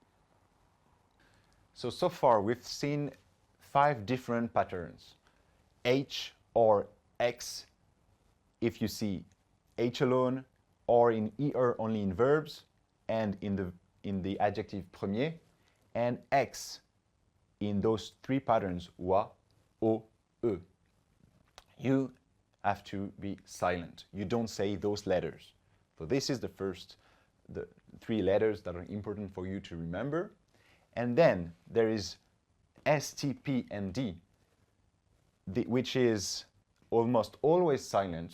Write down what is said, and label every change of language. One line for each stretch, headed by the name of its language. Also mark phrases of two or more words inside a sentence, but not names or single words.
English: So far we've seen 5 different patterns. H or X if you see H alone, or in ER only in verbs, and in the adjective premier, and X in those 3 patterns, wa, o, e. You have to be silent. You don't say those letters. So this is the 3 letters that are important for you to remember. And then there is S, T, P, and D, which is almost always silent.